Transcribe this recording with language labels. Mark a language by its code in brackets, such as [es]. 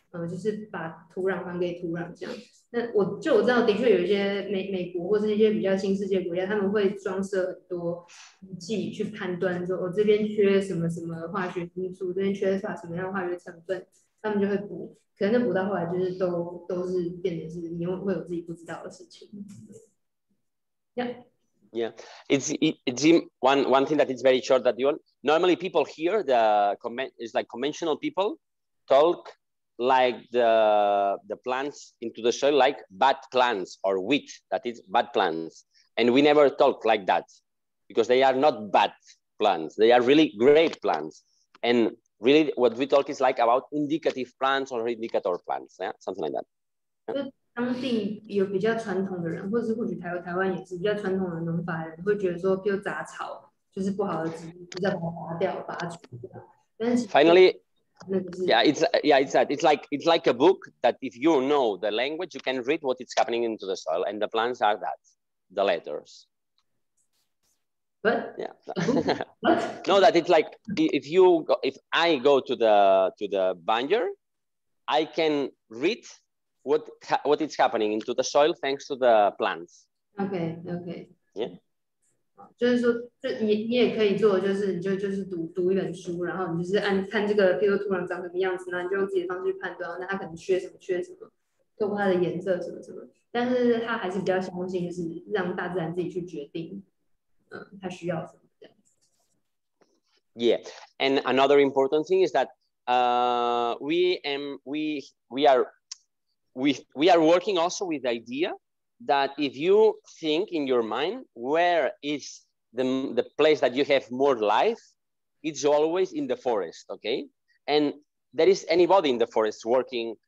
[zh] 就是把土壤还给土壤这样。那我知道，的确有一些美国或是一些比较新世界国家，他们会装设很多仪器去判断说，我这边缺什么什么化学因素，这边缺乏什么样的化学成分，他们就会补。可能补到后来就是都是变成是你会有自己不知道的事情。 [en] Yeah, it's one thing that is very short that you normally people hear is like conventional people talk like the plants into the soil like bad plants or wheat, that is bad plants, and we never talk like that because they are not bad plants, they are really great plants. And really what we talk is like about indicative plants or indicator plants, yeah, something like that. [zh] 当地有比较传统的人，或者是或许台湾也是比较传统的农法人，会觉得说，比如杂草就是不好的植物，就是要把它拔掉、拔除这样。但是 [en] finally, yeah, it's like a book that if you know the language, you can read what is happening into the soil, and the plants are the letters. But yeah, no, that it's like if I go to the binder, I can read what is happening into the soil thanks to the plants. Okay. Yeah. [zh] 就是说，你也可以做，就是你就是读一本书，然后你就是看这个，比如说土壤长什么样子，然后你就用自己的方式去判断，那它可能缺什么，透过它的颜色什么，但是他还是比较相信，就是让大自然自己去决定，它需要什么这样。 [en] Yeah, and another important thing is that we are working also with the idea that if you think in your mind where is the place that you have more life, it's always in the forest, okay? And there is anybody in the forest working